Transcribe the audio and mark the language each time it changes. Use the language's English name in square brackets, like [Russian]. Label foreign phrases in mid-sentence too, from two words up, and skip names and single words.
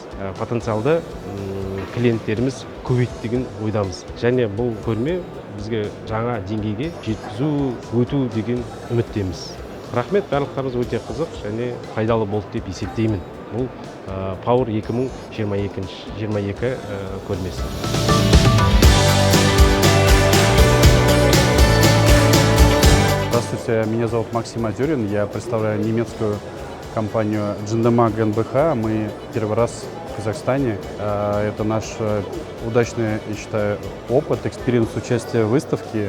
[Kazakh] Потенциалды клиенттеріміз көбейді деген ойдамыз. Және бұл көрме бізге жаңа деңгейге жеткізу, өту деген үміттеміз. Рахмет, барлықтарыңыз өте қызық және пайдалы болды деп есептеймін. Бұл Power 2022 көрмесі. [Russian] Здравствуйте, меня зовут Максим Адюрин, я представляю немецкую компанию Джиндема ГНБХ. Мы первый раз в Казахстане. Это наш удачный, я считаю, опыт, экспириенс участия в выставке.